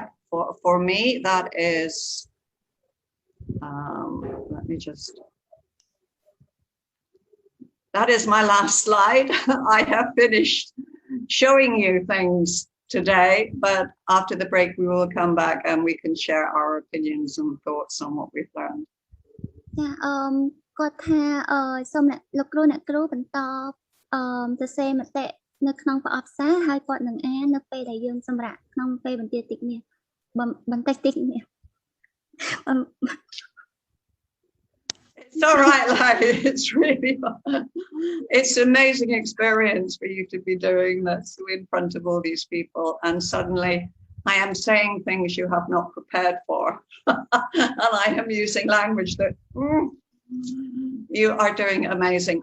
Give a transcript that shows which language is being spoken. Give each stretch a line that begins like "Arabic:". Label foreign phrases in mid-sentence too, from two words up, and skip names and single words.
English: For me, that is let me just, that is my last slide. I have finished showing you things today, but after the break we will come back and we can share our opinions and thoughts on what we've learned. Yeah,
Khmer: គាត់ថាសូមលោកគ្រូអ្នកគ្រូបន្តសរសេរមតិនៅក្នុងប្រអប់សារហើយគាត់នឹងអាននៅពេលដែលយើងសម្រាប់ក្នុងពេលបន្តិចតិចនេះបន្តិចតិចនេះ
English: It's all right, like it's really, it's an amazing experience for you to be doing this in front of all these people, and suddenly I am saying things you have not prepared for, and I am using language that you are doing amazing.